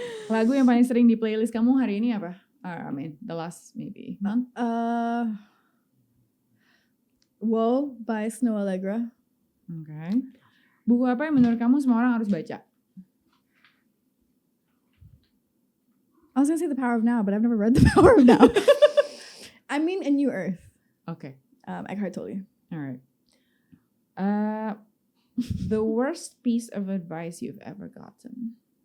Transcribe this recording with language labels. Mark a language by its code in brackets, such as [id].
[id] Lagu yang paling sering di playlist kamu hari ini apa? [en] I mean, the last maybe month. Whoa by Snow Allegra. Okay. [id] Buku apa yang menurut kamu semua orang harus baca? [en] I was gonna say The Power of Now, but I've never read The Power of Now. I mean, A New Earth. Okay. Eckhart Tolle. All right. The worst piece of advice you've ever gotten?